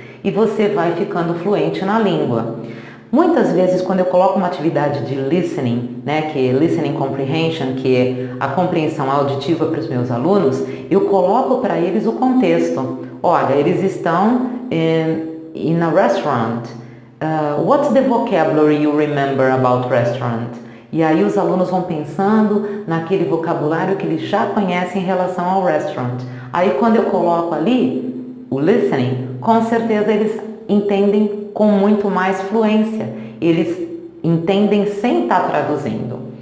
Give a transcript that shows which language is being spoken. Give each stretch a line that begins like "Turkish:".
Portuguese: E você vai ficando fluente na língua. Muitas vezes, quando eu coloco uma atividade de listening, que é listening comprehension, que é a compreensão auditiva para os meus alunos, eu coloco para eles o contexto. Olha, eles estão
English: in a restaurant. What's the vocabulary you remember about restaurant?
Portuguese: E aí os alunos vão pensando naquele vocabulário que eles já conhecem em relação ao restaurant. Aí quando eu coloco ali o listening, com certeza eles entendem com muito mais fluência. Eles entendem sem estar traduzindo.